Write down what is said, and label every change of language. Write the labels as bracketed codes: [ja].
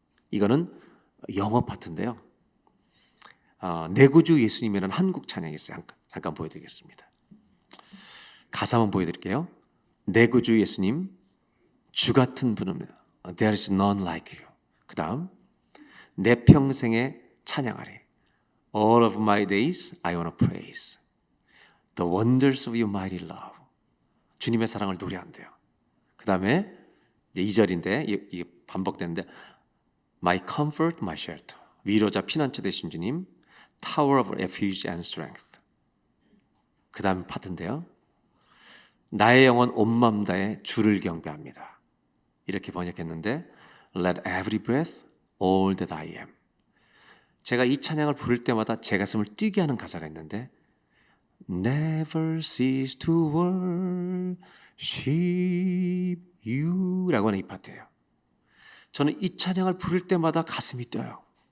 [ko] 이거는 영어 파트인데요. 내 구주 예수님이라는 한국 찬양이 있어요. 잠깐 보여드리겠습니다. 가사 한번 보여드릴게요. 내 구주 예수님, 주 같은 분은 [en] There is none like you. [ko] 그 다음 내 평생에 찬양하리. [en] All of my days I want to praise the wonders of your mighty love. [ko] 주님의 사랑을 노래한대요. 그 다음에 2절인데 이게 반복되는데 [en] My comfort, my shelter. [ko] 위로자 피난처 되신 주님, [en] Tower of refuge and strength. [ko] 그 다음 파트인데요. 나의 영혼 온 마음 다해 주를 경배합니다. 이렇게 번역했는데 [en] Let every breath, all that I am. [ko] 제가 이 찬양을 부를 때마다 제 가슴을 뛰게 하는 가사가 있는데 [en] Never cease to worship you [ko] 라고 하는 이 파트예요. 저는 이 찬양을 부를 때마다 가슴이 뛰어요.